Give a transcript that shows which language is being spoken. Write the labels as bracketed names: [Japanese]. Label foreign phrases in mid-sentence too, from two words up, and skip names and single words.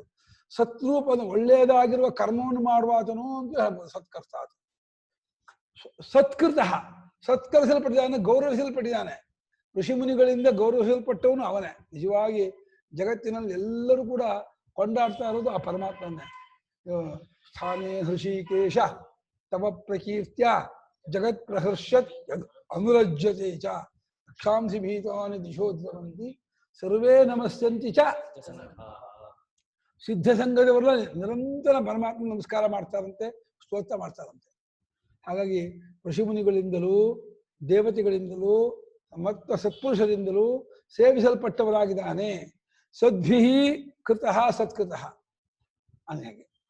[Kannada] ಸತ್ರೂಪದ ಒಳ್ಳೆಯದಾಗಿರುವ ಕರ್ಮವನ್ನು ಮಾಡುವಾತನು ಅಂತ ಹೇಳ್ಬೋದು ಸತ್ಕರ್ತ. ಸತ್ಕೃತ ಸತ್ಕರಿಸಲ್ಪಟ್ಟಿದ್ದಾನೆ, ಗೌರವಿಸಲ್ಪಟ್ಟಿದ್ದಾನೆ. ಋಷಿಮುನಿಗಳಿಂದ ಗೌರವಿಸಲ್ಪಟ್ಟವನು ಅವನೇ. ನಿಜವಾಗಿ ಜಗತ್ತಿನಲ್ಲಿ ಎಲ್ಲರೂ ಕೂಡ ಕೊಂಡಾಡ್ತಾ ಇರೋದು ಆ ಪರಮಾತ್ಮನೇ. [Sanskrit] ಸ್ಥಾನೇ ಹೃಷಿಕೇಶ ತವ ಪ್ರಕೀರ್ತ್ಯ ಜಗತ್ ಪ್ರಹರ್ಷತ್ ಅನುರಜ್ಯತೆ ಚ ರಕ್ಷಾಂಸಿ ಭೀತಾನಿ ದಿಶೋದ್ರವಂತಿ ಸರ್ವೇ ನಮಸ್ಯಂತಿ ಚ. [Kannada] ಸಿದ್ಧ ಸಂಘದವರೆಲ್ಲ ನಿರಂತರ ಪರಮಾತ್ಮ ನಮಸ್ಕಾರ ಮಾಡ್ತಾರಂತೆ, ಸ್ತೋತ್ರ ಮಾಡ್ತಾರಂತೆ. ಹಾಗಾಗಿ ಋಷಿಮುನಿಗಳಿಂದಲೂ ದೇವತೆಗಳಿಂದಲೂ ಮತ್ತು ಸತ್ಪುರುಷರಿಂದಲೂ ಸೇವಿಸಲ್ಪಟ್ಟವರಾಗಿದ್ದಾನೆ. [Sanskrit] ಸದ್ಭಿ ಕೃತಃ ಸತ್ಕೃತಃ ಹಾಗೆ.